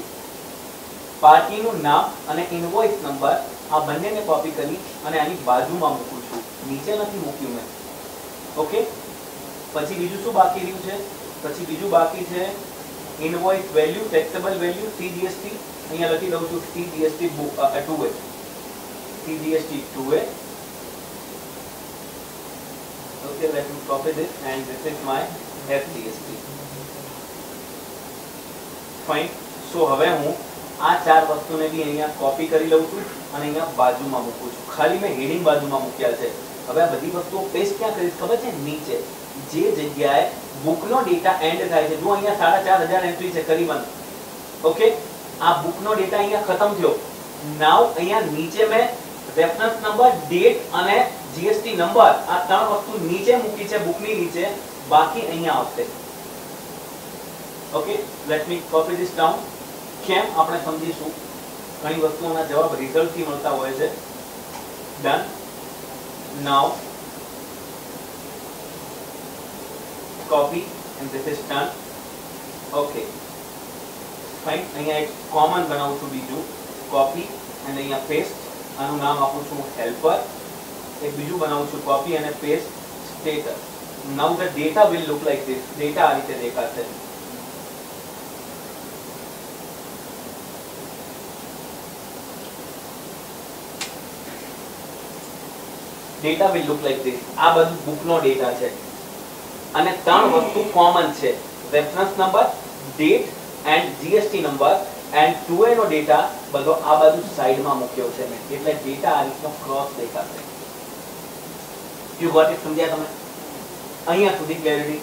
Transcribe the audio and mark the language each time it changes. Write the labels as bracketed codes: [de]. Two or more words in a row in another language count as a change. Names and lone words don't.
[gu] પાર્ટીનું નામ અને [en] invoice number [gu] આ બંનેને કોપી કરી અને આની બાજુમાં મૂકું છું નીચે નથી મૂક્યું મેં ઓકે પછી બીજું શું બાકી રહ્યું છે પછી બીજું બાકી છે [en] invoice value taxable value CGST [gu] અહીંયા લખી દઉં છું સીજીએસટી 2a સીજીએસટી 2a [en] Okay, let me copy this and this is my FGST. Fine. [gu] So હવે હું આ ચાર વસ્તુને બી અહીંયા કોપી કરી લઉં છું અને અહીંયા બાજુમાં મૂકું છું. ખાલી મેં હેડિંગ બાજુમાં મૂક્યા છે. હવે આ બધી વસ્તુઓ પેસ્ટ ક્યાં કરીશ ખબર છે? નીચે જે જગ્યાએ બુકનો ડેટા એન્ડ થાય છે. જો અહીંયા 4500 એન્ટ્રી છે કરીબન. ઓકે, આ બુકનો ડેટા અહીંયા ખતમ થયો. નાઉ અહીંયા નીચે મેં [en] reference number, [gu] ડેટ અને [en] GST number [gu] આ ત્રણ વસ્તુ નીચે મૂકી છે બુકની નીચે, બાકી અહીંયા આવશે. [en] Okay, let me copy this down. [gu] કેમ આપણે સમજીશું. ઘણી વસ્તુઓના જવાબ રિઝલ્ટ થી મળતા હોય છે. [en] Done. Now copy and this is done. Okay, fine. [gu] અહીંયા એક કોમન બનાવું છું બીજું, [en] copy and અહીંયા paste. [gu] આનું નામ આપું છું helper. એક બીજું બનાવું છું copy અને [en] paste status. Now the data will look like this. [gu] Data આ રીતે દેખાશે. [en] Data will look like this. [gu] આ બધું બુકનો ડેટા છે અને ત્રણ વસ્તુ કોમન છે, [en] reference number, date and GST number and 2A [gu] નો ડેટા બધો આ બાજુ સાઈડમાં મૂક્યો છે મેં, એટલે ડેટા આ રીતનો ક્રોસ દેખાશે. [en] You got it? [gu] સમજ્યા તમે? અહીંયા સુધી ક્લેરિટી?